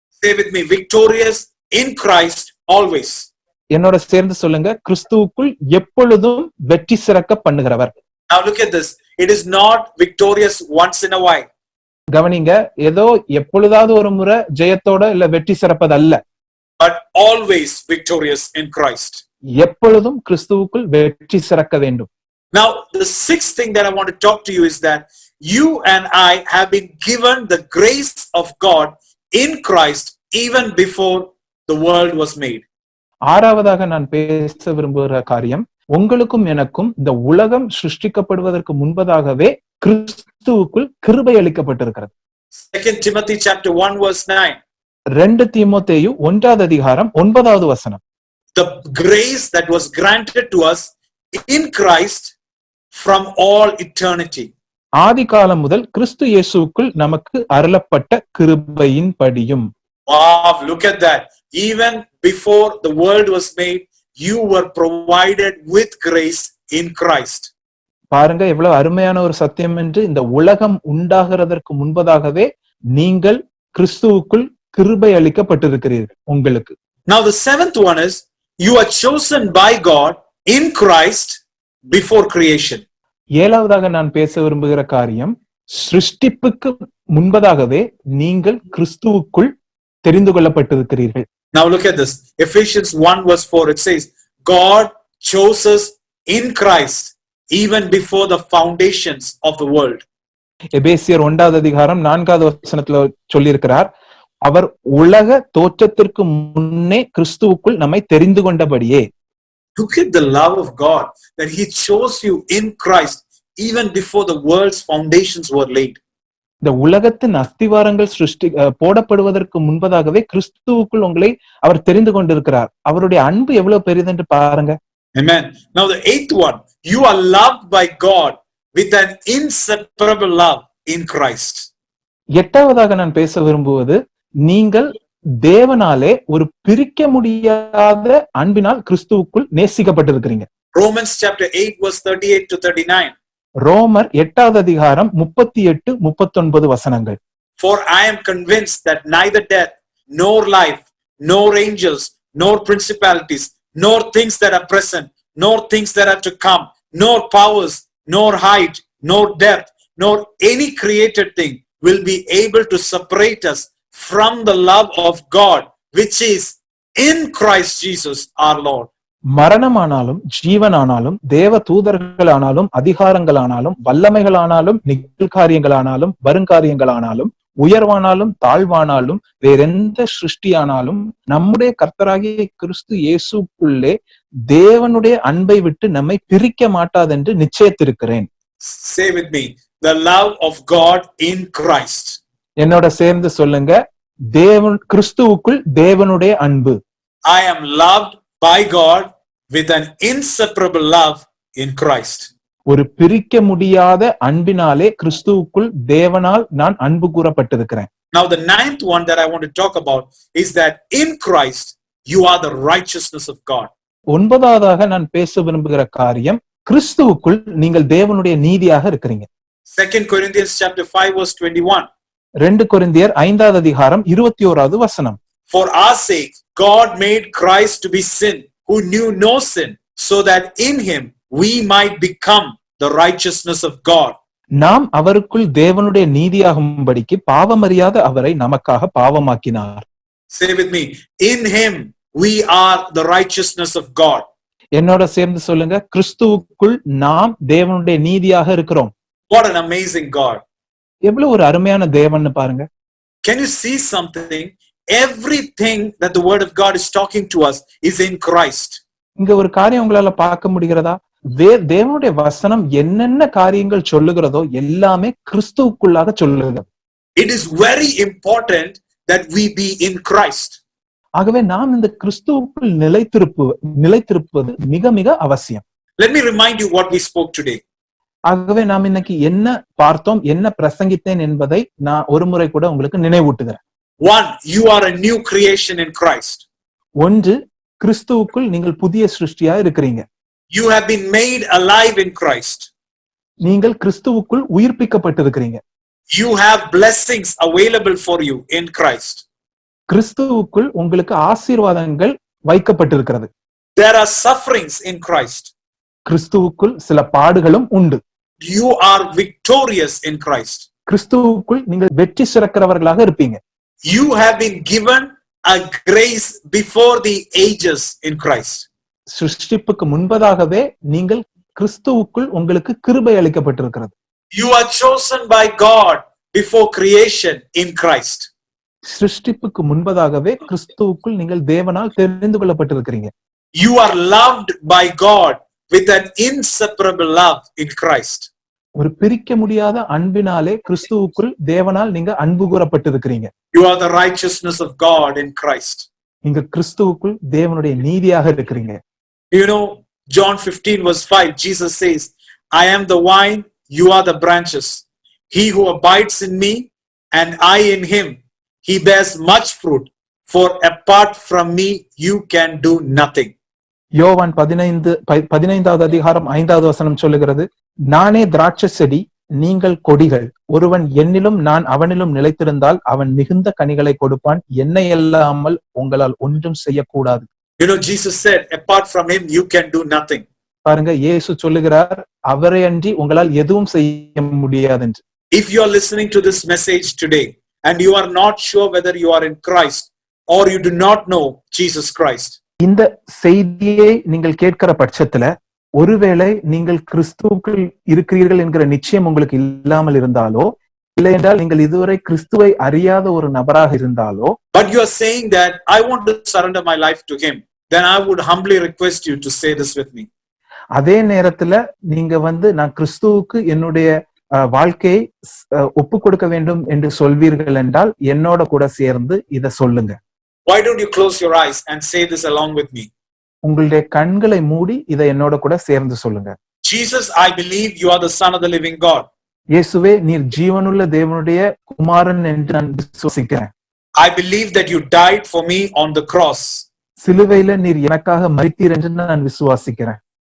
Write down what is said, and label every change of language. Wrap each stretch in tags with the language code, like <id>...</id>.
<en>Say with me, victorious in Christ always.</en> <ta>என்னோட சேர்ந்து சொல்லுங்க, கிறிஸ்துவுக்குள் எப்பொழுதும் வெற்றி சிறக்க பண்ணுகிறவர்.</ta> <en>Now look at this. It is not victorious once in a while.</en> <ta>கவனிங்க, ஏதோ எப்பொழுதாவது ஒரு முறை ஜெயத்தோட இல்ல வெற்றி சிறப்பதல்ல.</ta> <en>But always victorious in Christ.</en> <ta>எப்பொழுதும் கிறிஸ்துவுக்குள் வெற்றி சிறக்க வேண்டும்.</ta> <en>Now the sixth thing that I want to talk to you is that you and I have been given the grace of God in Christ even before the world was made.</en> <ta>ஆறாவதாக நான் பேச விரும்புகிற காரியம், உங்களுக்கும் எனக்கும் இந்த உலகம் சிருஷ்டிக்கப்படுவதற்கு முன்பதாகவே கிறிஸ்துவுக்குள் கிருபை அளிக்கப்பட்டிருக்கிறது.</ta> <en>2 Timothy chapter 1 verse 9.</en> <ta>2 தீமோத்தேயு 1வது அதிகாரம் 9வது வசனம்.</ta> <en>The grace that was granted to us in Christ from all eternity.</en> <ta>ஆதி காலம் முதல் கிறிஸ்து இயேசுவுக்குள் நமக்கு அருளப்பட்ட கிருபையின் படியும்.</ta> <en>Wow, look at that. even before the world was made, you were provided with grace in Christ.</en> <ta>பாருங்க எவ்வளவு அருமையான ஒரு சத்தியம் என்று. இந்த உலகம் உண்டாகிறதற்கு முன்பதாகவே நீங்கள் கிறிஸ்துவுக்குள் கிருபை அளிக்கப்பட்டிருக்கிறீர்கள் உங்களுக்கு.</ta> <en>Now the seventh one is, you are chosen by God in Christ before creation.</en> <ta>ஏழாவதாக நான் பேச விரும்புகிற காரியம், சிருஷ்டிப்புக்கு முன்பதாகவே நீங்கள் கிறிஸ்துவுக்குள் தெரிந்து கொள்ளப்பட்டிருக்கிறீர்கள்.</ta> <en>Now look at this. Ephesians 1 verse 4, it says, God chose us in Christ even before the foundations of the world.</en> <ta>எபேசியர் 1வது அதிகாரம் 4வது வசனத்துல சொல்லியிருக்கிறார், அவர் உலக தோற்றத்திற்கு முன்னே கிறிஸ்துவுக்குள் நம்மை தெரிந்து கொண்டபடியே.</ta> <en>Look at the love of God, that he chose you in Christ even before the world's foundations were laid.</en> <ta>இந்த உலகத்தின் அஸ்திவாரங்கள் போடப்படுவதற்கு முன்பதாகவே கிறிஸ்துவுக்குள் உங்களை அவர் தெரிந்து கொண்டிருக்கிறார். அவருடைய அன்பு எவ்வளவு பெரிதென்று பாருங்க.</ta> <en>Amen. Now the eighth one, you are loved by God with an inseparable love in Christ.</en> <ta>எட்டாவதாக நான் பேச விரும்புவது, நீங்கள் தேவனாலே ஒரு பிரிக்க முடியாத அன்பினால் கிறிஸ்துவுக்குள் நேசிக்கப்பட்டிருக்கிறீங்க.</ta> <en>Romans chapter 8 verse 38 to 39.</en> <ta>ரோமர் 8வது அதிகாரம் 38-39 வசனங்கள்.</ta> <en>For I am convinced that neither death, nor life, nor angels, nor principalities, nor things that are present, nor things that are to come, nor powers, nor height, nor depth, nor any created thing will be able to separate us from the love of God, which is in Christ Jesus our Lord.</en> <ta>மரணமானாலும் ஜீவனானாலும் தேவ தூதர்களானாலும் அதிகாரங்களானாலும் வல்லமைகளானாலும் நிகழ்காரியங்களானாலும் வருங்காரியங்களானாலும் உயர்வானாலும் தாழ்வானாலும் வேறெந்த சிருஷ்டியானாலும் நம்முடைய கர்த்தராகிய கிறிஸ்து இயேசுக்குள்ளே தேவனுடைய அன்பை விட்டு நம்மை பிரிக்க மாட்டாதென்று நிச்சயத்திருக்கிறேன்.</ta> <en>Say with me, the love of God in Christ.</en> <ta>என்னோட சேர்ந்து சொல்லுங்க, தேவன் கிறிஸ்துவுக்குள் தேவனுடைய அன்பு.</ta> <en>I am loved by God with an inseparable love in Christ.</en> <ta>ஒரு பிரிக்க முடியாத அன்பினாலே கிறிஸ்துவுக்குள் தேவனால் நான் அன்பு கூறப்பட்டிருக்கிறேன்.</ta> <en>Now the ninth one that I want to talk about is that in Christ you are the righteousness of God.</en> <ta>ஒன்பதாவதாக நான் பேச விரும்புகிற காரியம், கிறிஸ்துவுக்குள் நீங்கள் தேவனுடைய நீதியாக இருக்கிறீங்க.</ta> <en>2 Corinthians chapter 5 verse 21.</en> <ta>2 கொரிந்தியர் 5வது அதிகாரம் 21வது வசனம்.</ta> <en>For our sake God made Christ to be sin who knew no sin, so that in him we might become the righteousness of God.</en> <ta>நாம் அவருக்குள் தேவனுடைய நீதியாகும்படிக்கு பாவமறியாத அவரை நமக்காக பாவமாக்கினார்.</ta> <en>Say with me, in him we are the righteousness of God.</en> <ta>என்னோட சேர்ந்து சொல்லுங்க, கிறிஸ்துவுக்குள் நாம் தேவனுடைய நீதியாக இருக்கிறோம்.</ta> <en>What an amazing God.</en> <ta>எவ்வளவு ஒரு அருமையான தேவன்னு பாருங்க.</ta> <en>Can you see something? Everything that the word of God is talking to us is in Christ.</en> <ta>இங்க ஒரு காரியம் உங்களால பார்க்க முடிகிறதா? தேவனுடைய வசனம் என்னென்ன காரியங்கள் சொல்லுகிறதோ எல்லாமே கிறிஸ்துவுக்குள்ளாக சொல்லுகிறது.</ta> <en>It is very important that we be in Christ.</en> <ta>ஆகவே நாம் இந்த கிறிஸ்துவுக்குள் நிலைத்திருப்பது மிக மிக அவசியம்.</ta> <en>Let me remind you what we spoke today.</en> <ta>ஆகவே நாம் இன்னைக்கு என்ன பார்த்தோம், என்ன பிரசங்கித்தேன் என்பதை நான் ஒரு முறை கூட உங்களுக்கு நினைவூட்டுகிறேன்.</ta> <en>1, you are a new creation in Christ.</en> <ta>ஒன்று, கிறிஸ்துவுக்குள் நீங்கள் புதிய சிருஷ்டியா இருக்கிறீங்க.</ta> <en>You have been made alive in Christ.</en> <ta>நீங்கள் கிறிஸ்துவுக்குள் உயிர்ப்பிக்கப்பட்டிருக்கிறீங்க.</ta> <en>You have blessings available for you in Christ.</en> <ta>கிறிஸ்துவுக்குள் உங்களுக்கு ஆசீர்வாதங்கள் வைக்கப்பட்டிருக்கிறது.</ta> <en>There are sufferings in Christ.</en> <ta>கிறிஸ்துவுக்குள் சில பாடுகளும் உண்டு.</ta> <en>You are victorious in Christ.</en> <ta>கிறிஸ்துவுக்குள் நீங்கள் வெற்றி சிறக்கிறவர்களாக இருப்பீங்க.</ta> <en>You have been given a grace before the ages in Christ.</en> <ta>சிருஷ்டிப்புக்கு முன்பதாகவே நீங்கள் கிறிஸ்துவுக்குள் உங்களுக்கு கிருபை அளிக்கப்பட்டிருக்கிறது.</ta> <en>You are chosen by God before creation in Christ.</en> <ta>சிருஷ்டிப்புக்கு முன்பதாகவே கிறிஸ்துவுக்குள் நீங்கள் தேவனால் தெரிந்து கொள்ளப்பட்டிருக்கிறீங்க.</ta> <en>You are loved by God with an inseparable love in Christ.</en> <ta>ஒரு பிரிக்க முடியாத அன்பினாலே கிறிஸ்துவுக்குள் தேவனால் நீங்க அன்பு கூறப்பட்டிருக்கிறீங்க.</ta> <en>You are the righteousness of God in Christ.</en> <ta>நீங்க கிறிஸ்துவுக்குள் தேவனுடைய நீதியாக இருக்கிறீங்க.</ta> <en>You know, John 15 verse 5, Jesus says, I am the vine, you are the branches. He who abides in me and I in him, he bears much fruit. for apart from me you can do nothing.</en> <ta>யோவான் 15வது அதிகாரம் 5வது வசனம் சொல்லுகிறது, நானே திராட்சை செடி, நீங்கள் கொடிகள். ஒருவன் என்னிலும் நான் அவனிலும் நிலைத்திருந்தால் அவன் மிகுந்த கனிகளை கொடுப்பான். என்னை அல்லாமல் உங்களால் ஒன்றும் செய்யக்கூடாது.</ta> <en>You know, Jesus said, apart from him you can do nothing.</en> <ta>பாருங்க, இயேசு சொல்லுகிறார், அவரை அன்றி உங்களால் எதுவும் செய்ய முடியாது என்று.</ta> <en>If you are listening to this message today and you are not sure whether you are in Christ or you do not know Jesus Christ,</en> <ta>இந்த செய்தியை நீங்கள் கேட்கிற பட்சத்துல, ஒருவேளை நீங்கள் கிறிஸ்துவுக்குள் இருக்கிறீர்கள் என்கிற நிச்சயம் உங்களுக்கு இல்லாமல் இருந்தாலோ, இல்லை என்றால் நீங்கள் இதுவரை கிறிஸ்துவை அறியாத ஒரு நபராக இருந்தாலோ,</ta> <en>but you are saying that I want to surrender my life to him, then I would humbly request you to say this with me.</en> <ta>அதே நேரத்துல நீங்க நான் கிறிஸ்துவுக்கு என்னுடைய வாழ்க்கையை ஒப்பு கொடுக்க வேண்டும் என்று சொல்வீர்கள் என்றால் என்னோட கூட சேர்ந்து இத சொல்லுங்க.</ta> <en>Why don't you close your eyes and say this along with me?</en> <ta>உங்களுடைய கண்களை மூடி இதை என்னோட கூட சேர்ந்து சொல்லுங்க.</ta> <en>Jesus, I believe you are the Son of the living God.</en> <ta>இயேசுவே, நீர் ஜீவனுள்ள தேவனுடைய குமாரன் என்று நான் விசுவாசிக்கிறேன்.</ta> <en>I believe that you died for me on the cross.</en> <ta>சிலுவையில நீர் எனக்காக மரித்தீர் என்று நான் விசுவாசிக்கிறேன்.</ta>